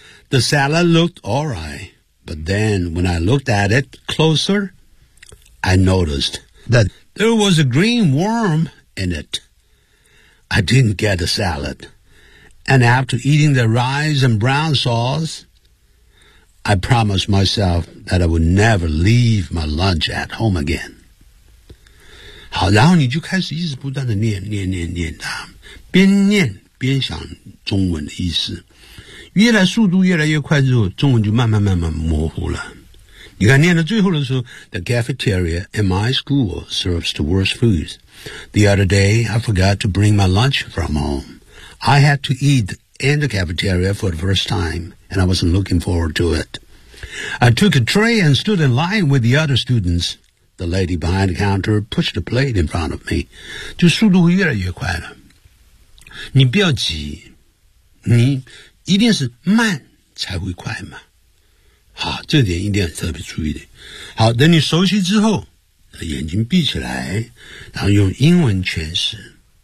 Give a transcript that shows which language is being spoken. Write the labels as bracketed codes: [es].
[en] The salad looked all right. But then, when I looked at it closer, I noticed that there was a green worm in it. I didn't get a salad. And after eating the rice and brown sauce, I promised myself that I would never leave my lunch at home again. [zh] 好，然后你就开始一直不断的念，念，念，念，边念边想中文的意思。越来速度越来越快之后，中文就慢慢慢慢模糊了。你看念到最后的时候 [en] The cafeteria in my school serves the worst foods. The other day, I forgot to bring my lunch from home. I had to eat in the cafeteria for the first time, and I wasn't looking forward to it. I took a tray and stood in line with the other students. The lady behind the counter pushed a plate in front of me. [zh] 就速度越来越快了。你不要急，你一定是慢才会快嘛。好，这点一定要特别注意的。好，等你熟悉之后，眼睛闭起来，然后用英文诠释。